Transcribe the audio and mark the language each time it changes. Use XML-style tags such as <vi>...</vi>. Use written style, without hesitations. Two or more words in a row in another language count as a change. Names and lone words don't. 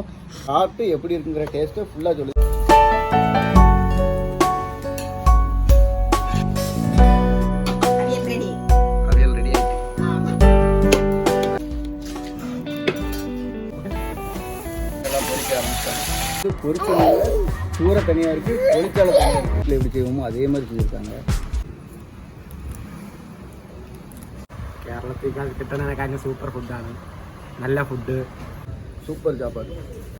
<ta>சாப்பிட்டு எப்படி இருக்குங்கிற டேஸ்ட்டை ஃபுல்லாக சொல்லி அவியல் ரெடி எல்லாம் பொரிக்க ஆரம்பிச்சிட்டாங்க. பொரிச்சதுல சூறை தனியாக இருக்குது, பொரிச்சால தனியாக இருக்குது. வீட்டில் எப்படி செய்வோமோ அதே மாதிரி செஞ்சுருக்காங்க.</ta> <ml>കേരളത്തേക്കാൾ കിട്ടുന്നതിനേക്കാൾ സൂപ്പർ ഫുഡാണ്. നല്ല ഫുഡ്,</ml> <ta>சூப்பர் சாப்பாடு.</ta>